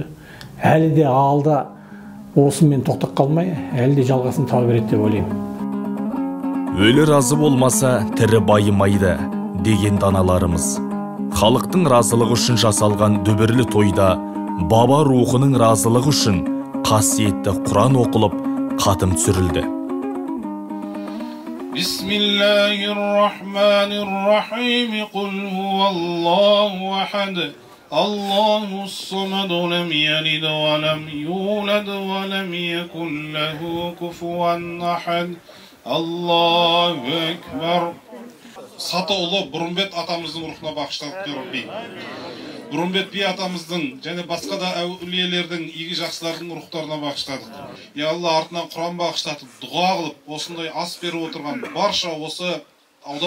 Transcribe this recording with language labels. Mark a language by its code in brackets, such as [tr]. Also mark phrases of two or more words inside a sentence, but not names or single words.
[kk] Әлі де алда осымен тоқтап қалмай, әлі де жалғасын таба береді деп ойлаймын. Өлі разы болмаса, тірі байымайды деген даналарымыз. Халықтың разылығы үшін жасалған дүбірлі тойда баба рухының разылығы үшін қасиетті Құран оқылып, қатым түсірілді. [ar] Бисмиллахир-рахманир-рахим. قل هو الله أحد. الله الصمد لم يلد ولم يولد ولم يكن له كفوا أحد. الله أكبر. [kk] Сатаулы Бұрымбет атамыздың рухына бағыштадық Рабби. Бұрымбет би атамыздың және басқа да әулиелердің, игі жақсылардың рухтарына бағыштадық. Я Алла, артынан Құран бағыштатып, дұға қылып, осындай ас беріп отырған барша осы аудан